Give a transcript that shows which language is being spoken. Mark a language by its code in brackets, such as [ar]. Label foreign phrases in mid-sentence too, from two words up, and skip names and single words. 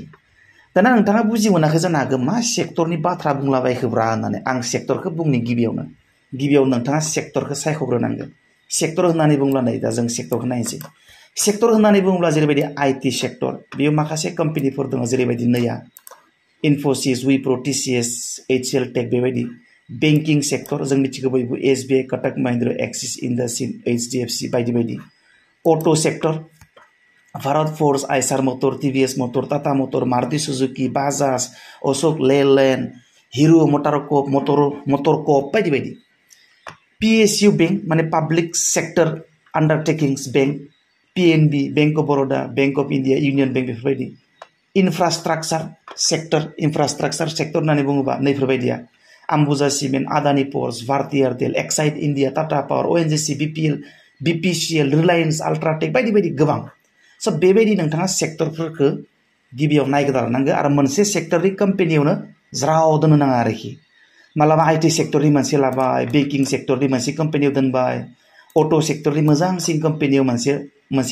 [brx] दाना नोंथाङा बुजि मोनाखै जानो हागौ मा सेक्टरनि बाथ्रा बुंलाबायखोब्रा होननानै आं सेक्टरखौ बुंनि गिबियाव नोंथाङा सेक्टरखौ सायख'ग्रोनांगौ सेक्टर होननानै बुंब्ला नै दा जों सेक्टरखौ नायनोसै सेक्टर होननानै बुङोब्ला जेरैबायदि [en] IT sector [brx] बेयाव माखासे कम्पेनिफोर दङ जेरैबायदि नैया इनफोसिस विप्रो टीसीएस एचसीएल टेक बेबायदि [en] banking sector [brx] जों मिथिगौ बयबो एसबीआई कटक महिंद्रा एक्सिस इंडसइंड एचडीएफसी बायदि बायदि [en] auto sector [brx] भारत फोर्स आइसार मोटर टीवीएस मोटर टाटा मोटर मारुति सुजुकी बाजाज अशोक लेलैंड हिरो मोटरकॉप बायदि बायदि पीएसयू बैंक माने [en] public sector undertakings bank [brx] पीएनबी बैंक ऑफ बड़ौदा बैंक ऑफ इंडिया यूनियन बैंक बेफोरबायदि [en] infrastructure sector [brx] होननानै बुङोबा नैफोरबायदिया आम्बुजा सिमेन्ट आदानी पोर्टस भारती एयारटेल एक्साइड इंडिया टाटा पावर ओएनजीसी बीपीसीएल रिलायंस अल्ट्राटेक बायदि बायदि गोबां स' बेबायदि नोंथाङा सेक्टरफोरखौ गिबियाव नायग्रोना लानांगौ आरो मोनसे सेक्टरनि कम्पेनियावनो ज्राव दोननो नाङा आरोखि मालाबा आईटी सेक्टरनि मोनसे लाबाय बेंकिं सेक्टरनि मोनसे कम्पेनियाव दोनबाय अटो सेक्टरनि मोजांसिन कम्पेनियाव मोनसे कम्पेनियाव